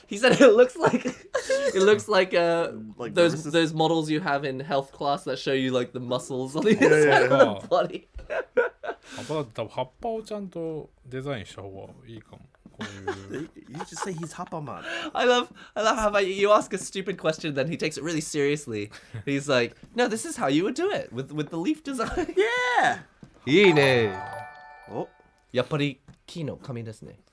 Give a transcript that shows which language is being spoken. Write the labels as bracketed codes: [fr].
[en] He said it looks like those models you have in health class that show you like the muscles on the inside of the body. [ja] 葉っぱだって多分葉っぱをちゃんとデザインした方がいいかも。 [en] You just say he's Happaman. I love how you ask a stupid question, then he takes it really seriously. He's like, no, this is how you would do it with the leaf design. Yeah. [ja] いいね。お、やっぱり木の紙ですね。